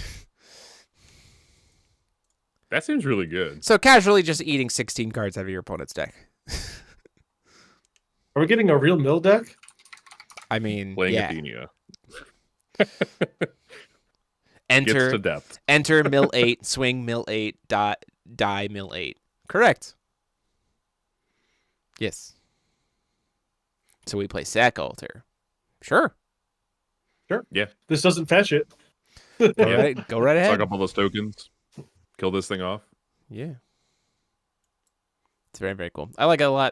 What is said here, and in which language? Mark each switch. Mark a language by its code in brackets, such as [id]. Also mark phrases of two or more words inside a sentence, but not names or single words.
[en] That seems really good. So casually just eating 16 cards out of your opponent's deck. Are we getting a real mill deck? I mean, Playing yeah. Athenia. Enter Gets to depth. Enter mill 8, swing mill 8, die mill 8. Correct. Yes. So we play Sack Altar. Sure. Yeah. This doesn't fetch it. Go right ahead. Suck up all those tokens. Kill this thing off. Yeah. It's very, very cool. I like it a lot.